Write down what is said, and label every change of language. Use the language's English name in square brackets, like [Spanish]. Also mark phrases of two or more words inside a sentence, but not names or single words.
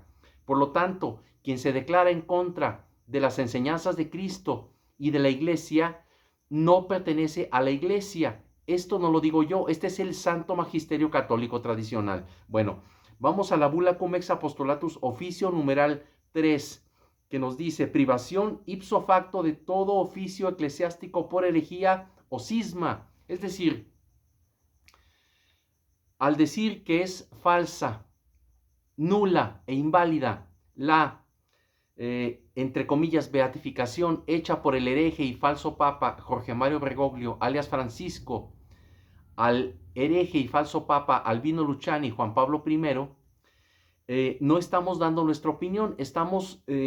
[Spanish] Por lo tanto, quien se declara en contra de las enseñanzas de Cristo y de la Iglesia no pertenece a la Iglesia. Esto no lo digo yo, este es el Santo Magisterio Católico tradicional. Bueno, vamos a la Bula Cum Ex Apostolatus Oficio numeral 3, que nos dice: privación [Latin] ipso facto [Spanish] de todo oficio eclesiástico por herejía o cisma. Es decir, al decir que es falsa, nula e inválida la, entre comillas, beatificación hecha por el hereje y falso papa Jorge Mario Bergoglio, alias Francisco, al hereje y falso papa Albino Luciani, Juan Pablo I, no estamos dando nuestra opinión, estamos